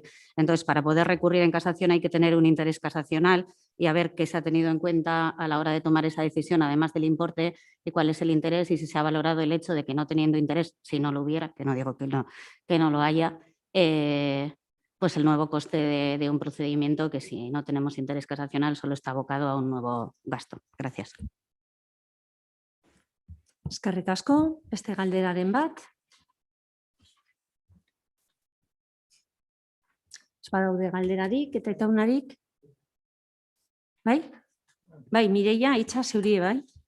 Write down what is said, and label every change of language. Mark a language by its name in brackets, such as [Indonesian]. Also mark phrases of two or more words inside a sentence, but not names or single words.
[Spanish] Entonces, para poder recurrir en casación hay que tener un interés casacional y a ver qué se ha tenido en cuenta a la hora de tomar esa decisión, además del importe, y cuál es el interés y si se ha valorado el hecho de que no teniendo interés, si no lo hubiera, que no digo que no lo haya, pues el nuevo coste de un procedimiento que si no tenemos interés casacional solo está abocado a un nuevo gasto. Gracias. [Basque] Eskerrik asko, beste galderaren bat. Ez badaude galderarik eta etaunarik. Bai? Bai, Mireia, hitza zeuri, bai?